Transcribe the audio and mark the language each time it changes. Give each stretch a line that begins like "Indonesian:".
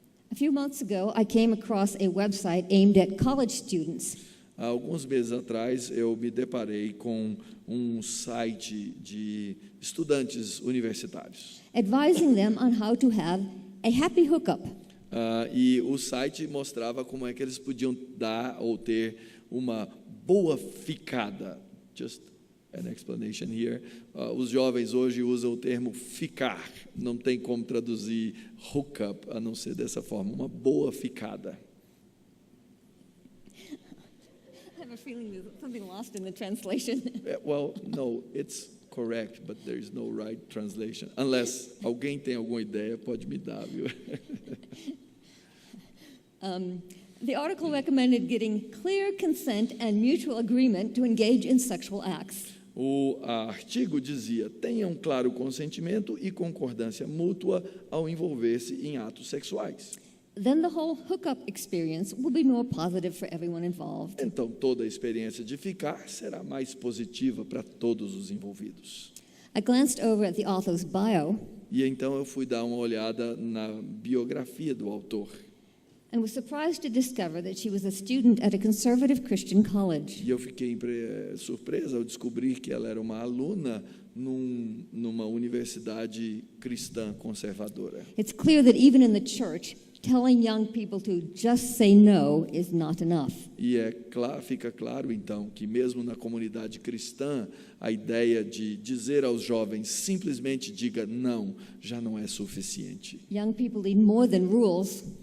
English: A few months ago, I came across a website aimed at college students.
Portuguese: Há alguns meses atrás, eu me deparei com um site de estudantes universitários.
English: Advising them on how to have a happy hookup.
Portuguese: E o site mostrava como é que eles podiam dar ou ter uma boa ficada.
English: Just an explanation here.
Portuguese: Os jovens hoje usam o termo ficar. Não tem como traduzir hookup a não ser dessa forma. Uma boa ficada.
English: I have a feeling there's something lost in the translation. Well, no, it's correct, but there is no right translation. Unless
Portuguese: alguém tem alguma ideia, pode me dar, viu?
English: The article recommended getting clear consent and mutual agreement to engage in sexual acts.
Portuguese: O artigo dizia: tenha um claro consentimento e concordância mútua ao envolver-se em atos sexuais.
English: then the whole hookup experience will be more positive for everyone involved.
Portuguese: Então, toda a experiência de ficar será mais positiva para todos os envolvidos.
English: I glanced over at the author's bio
Portuguese: E então eu fui dar uma olhada na biografia do autor.
English: and was surprised to discover that she was a student at a conservative Christian college.
Portuguese: E eu fiquei surpresa ao descobrir que ela era uma aluna numa universidade cristã conservadora.
English: It's clear that even in the church, telling young people to just say no is not enough.
Portuguese: E fica claro, então, que mesmo na comunidade cristã, a ideia de dizer aos jovens simplesmente diga não, já não é suficiente.
English: Young people need more than rules.